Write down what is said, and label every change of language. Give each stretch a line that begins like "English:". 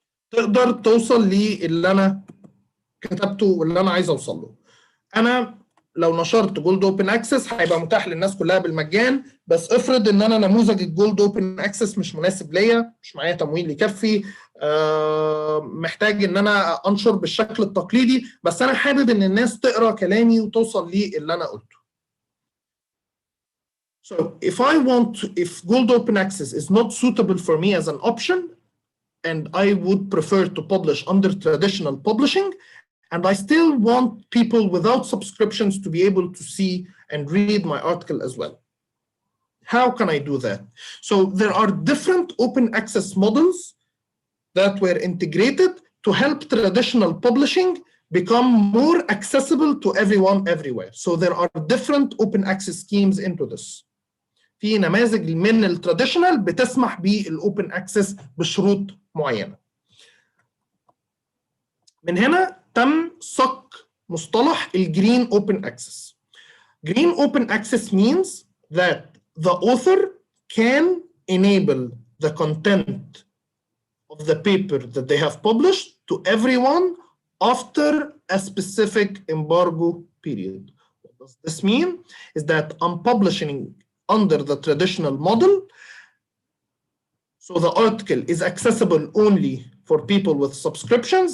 Arabic: تقدر توصل للي أنا كتبته واللي أنا عايز أوصل له؟ أنا لو نشرت جولد اوبن اكسس هيبقى متاح للناس كلها بالمجان، بس افرض ان انا نموذج الجولد اوبن اكسس مش مناسب ليا، مش معايا تمويل يكفي، محتاج ان انا انشر بالشكل التقليدي، بس انا حابب ان الناس تقرا كلامي وتوصل للي انا قلته.
English: So if gold open access is not suitable for me as an option and I would prefer to publish under traditional publishing, and I still want people without subscriptions to be able to see and read my article as well. How can I do that? So there are different open access models that were integrated to help traditional publishing become more accessible to everyone everywhere. So there are different open access schemes into this.
Arabic: في نماذج من التراديشنال بتسمح بالاوبن اكسس بشروط معينه. من هنا تم صك مصطلح الجرين اوبن اكسس.
English: Green open access means that the author can enable the content of the paper that they have published to everyone after a specific embargo period. What does this mean? Is that I'm publishing under the traditional model, so the article is accessible only for people with subscriptions.